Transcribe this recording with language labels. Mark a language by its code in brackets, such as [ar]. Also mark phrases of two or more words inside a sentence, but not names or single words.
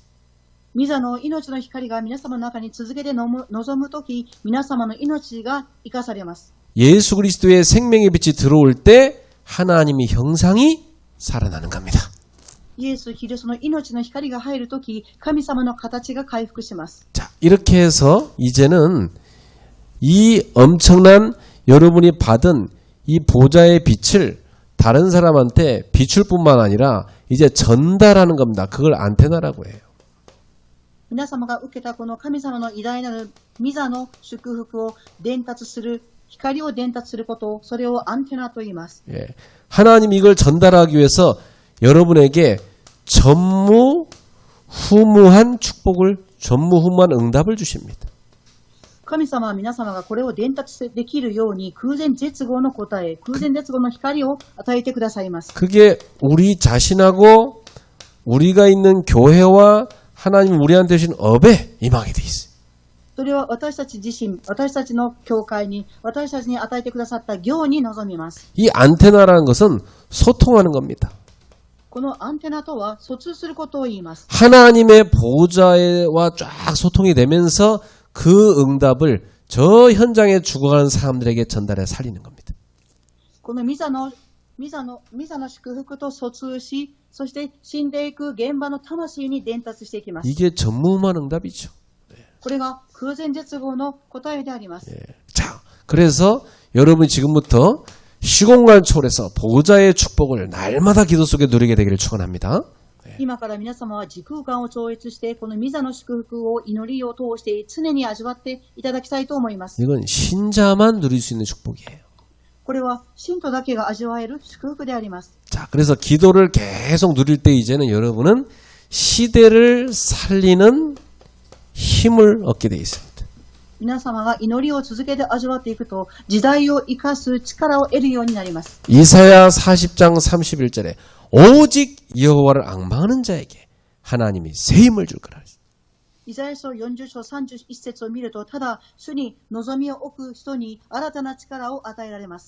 [ja] 御座の命の光が皆様の中に続けて望む時、皆様の命が生かされます。 [ko] 예수 그리스도의 생명의 빛이 들어올 때 하나님의 형상이 살아나는 겁니다. [ja] イエス・キリストの命の光が入る時、神様の形が回復します。 [ko] 자, 이렇게 해서 이제는 이 엄청난 여러분이 받은 이 보좌의 빛을 다른 사람한테 비출 뿐만 아니라 이제 전달하는 겁니다. 그걸 안테나라고 해요. [ja] 皆様が受けたこの神様の偉大なる御座の祝福を伝達する、光を伝達することを、それをアンテナと言います。 [ko] 예. 하나님 이걸 전달하기 위해서 여러분에게 전무후무한 축복을, 전무후무한 응답을 주십니다. [ja] 神様は皆様がこれを伝達できるように空前絶後の答え、空前絶後の光を与えてくださいます。 [ko] 그게 우리 자신하고 우리가 있는 교회와 하나님 우리한테 주신 업에 임하게 돼 있어요. [ja] それは私たち自身、私たちの教会に、私たちに与えてくださった業に臨みます。 [ko] 이 안테나라는 것은 소통하는 겁니다. [ja] このアンテナとは疎通することを言います。 [ko] 하나님의 보호자와 쫙 소통이 되면서 그 응답을 저 현장에 죽어가는 사람들에게 전달해 살리는 겁니다. [ja] このミザの祝福と疎通し、そして死んでいく現場の魂に伝達していきます。 [ko] 이게 전무후무한 응답이죠. [ja] これが空前絶後の答えであります。 [ko] 자, 그래서 여러분이 지금부터 시공간 초월해서 보호자의 축복을 날마다 기도 속에 누리게 되기를 축원합니다. [ja] 今から皆様は時空間を超越して、このミザの祝福を祈りを通して常に味わっていただきたいと思います。 [ko] 이건 신자만 누릴 수 있는 축복이에요. [ja] これは信徒だけが味わえる祝福であります。 [ko] 자, 그래서 기도를 계속 누릴 때 이제는 여러분은 시대를 살리는 힘을 얻게 돼 있습니다. [ja] 皆様が祈りを続けて味わっていくと、時代を生かす力を得るようになります。 [ko] 이사야 40장 31절에 오직 여호와를 앙망하는 자에게 하나님이 새 힘을 줄 거라. [ja] イザヤ書40章31節を見ると、ただ主に望みを置く人に新たな力を与えられます。